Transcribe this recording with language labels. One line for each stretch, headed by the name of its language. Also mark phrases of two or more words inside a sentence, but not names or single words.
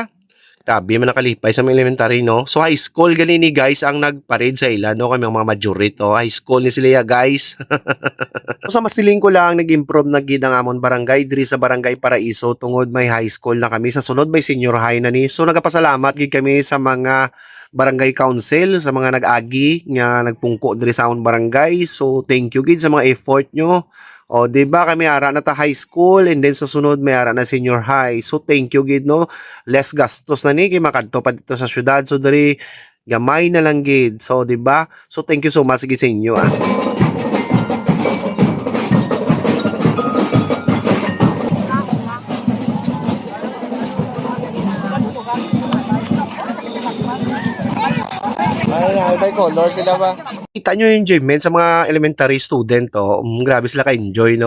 Hiligaynon: Grabe man nakalipay sa mga elementary no. So
English: high school
Hiligaynon: gani ni guys ang nagparade sa ila no, kami ang mga
English: majority high school
Hiligaynon: ni sila guys. So sa masiling ko lang nag-improve na gid ang amon barangay diri sa Barangay Paraiso tungod may
English: high school
Hiligaynon: na kami, sa sunod may
English: senior high
Hiligaynon: na ni. So nagapasalamat gid kami sa mga barangay council, sa mga nag-agi nga nagpungko diri sa amon barangay. So
English: thank you
Hiligaynon: gid sa mga effort nyo. Diba kami ara na ta
English: high school
Hiligaynon: and then sa sunod may ara na
English: senior high.
Hiligaynon: So
English: thank you
Hiligaynon: gid no. Less gastos na ni kay makadto pa dito sa syudad. So diri gamay na lang gid. So diba? So
English: thank you so much
Hiligaynon: gid sa inyo Ay, color sila ba? Kita nyo yung enjoyment sa mga
English: elementary student,
Hiligaynon: grabe sila ka-enjoy, no?